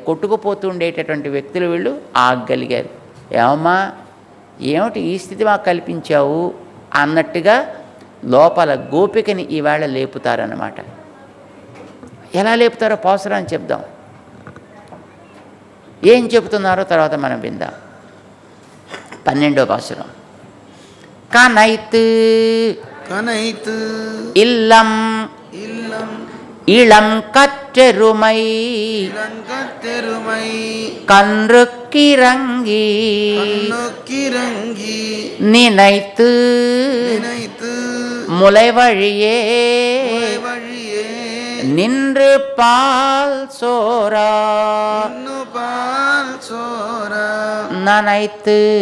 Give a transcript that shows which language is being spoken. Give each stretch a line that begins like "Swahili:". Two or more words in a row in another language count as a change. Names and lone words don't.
Telugu: కొట్టుకుపోతూ ఉండేటటువంటి వ్యక్తులు వీళ్ళు ఆగగలిగారు. ఏమమ్మా, ఏమిటి ఈ స్థితి మాకు కల్పించావు అన్నట్టుగా లోపల గోపికని ఈవేళ లేపుతారన్నమాట. ఎలా లేపుతారో పాసురాన్ని చెప్దాం. ఏం చెబుతున్నారో తర్వాత మనం విందాం. 12వ పాసురం.
Tamil: கனைத் இல்லம் இளம் கற்றெருமை கன்றுக்கிறங்கி நினைத்து முலை வழியே நின்று பால் சோரா நனைத்து